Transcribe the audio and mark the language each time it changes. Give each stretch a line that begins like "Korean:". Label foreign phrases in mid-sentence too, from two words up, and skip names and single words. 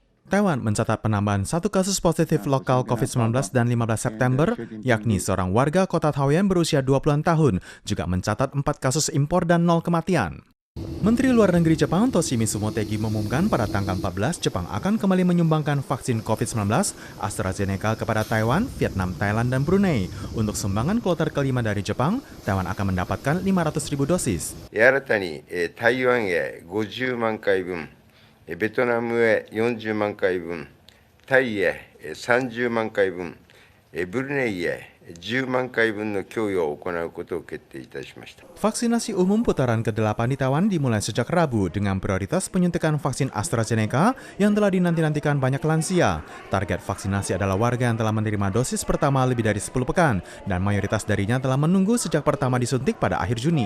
Indonesian: Taiwan mencatat penambahan 1 kasus positif lokal COVID-19 dan 15 September, yakni seorang warga kota Taoyuan berusia 20-an tahun, juga mencatat 4 kasus impor dan 0 kematian. Menteri Luar Negeri Jepang Toshimitsu Motegi mengumumkan pada tanggal 14 Jepang akan kembali menyumbangkan vaksin COVID-19 AstraZeneca kepada Taiwan, Vietnam, Thailand, dan Brunei. Untuk sumbangan kloter kelima dari Jepang, Taiwan akan mendapatkan 500.000 dosis.
Japanese: 新たに台湾へ50万回分、ベトナムへ40万回分、タイへ30万回分、ブルネイへ10万回分の供与を行うことを決定いたしました。
Indonesian: Vaksinasi umum putaran ke-8 di Taiwan dimulai sejak Rabu dengan prioritas penyuntikan vaksin AstraZeneca yang telah dinanti-nantikan banyak lansia. Target vaksinasi adalah warga yang telah menerima dosis pertama lebih dari 10 pekan dan mayoritas darinya telah menunggu sejak pertama disuntik pada akhir Juni.